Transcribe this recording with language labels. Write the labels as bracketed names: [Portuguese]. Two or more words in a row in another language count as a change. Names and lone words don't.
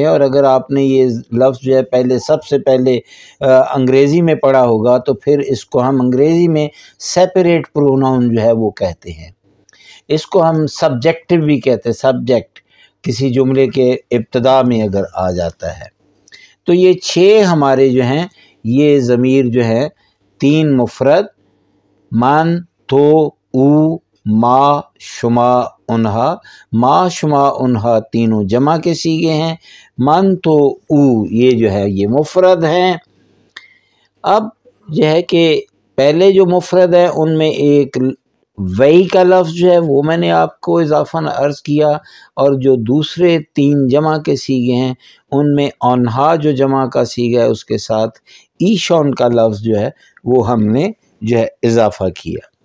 [Urdu] اور اگر آپ نے یہ لفظ جو ہے سب سے پہلے انگریزی میں پڑھا ہوگا تو پھر اس کو ہم انگریزی میں [English] separate pronoun [Urdu] جو ہے وہ کہتے ہیں، اس کو ہم سبجیکٹو بھی کہتے ہیں، سبجیکٹ کسی جملے کے ابتدا میں اگر آ جاتا ہے۔ تو یہ 6 ہمارے جو ہیں یہ ضمیر جو ہیں 3 مفرد، [Persian] من، تو، او، ما، شما، انہا، ما، شما، [Urdu] انہا تینوں جمع کے صیغے ہیں، [Persian] من، تو، او [Urdu] یہ جو ہے یہ مفرد ہیں۔ اب جو ہے کہ پہلے جو مفرد ہیں ان میں ایک وئی کا لفظ جو ہے وہ میں نے آپ کو اضافہ عرض کیا، اور جو دوسرے 3 جمع کے صیغے ہیں ان میں انہا جو جمع کا صیغہ ہے اس کے ساتھ ایشون کا لفظ جو ہے وہ ہم نے جو ہے اضافہ کیا۔